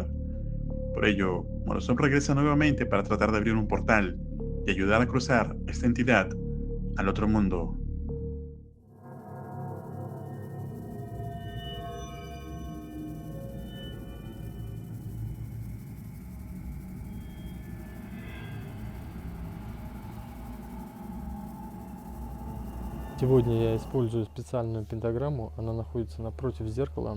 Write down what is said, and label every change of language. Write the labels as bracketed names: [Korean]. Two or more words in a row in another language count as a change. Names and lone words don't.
[Spanish] Por ello, Morozov regresa nuevamente para tratar de abrir un portal y ayudar a cruzar esta entidad al otro mundo. [Russian] Сегодня я использую специальную пентаграмму, она находится напротив зеркала.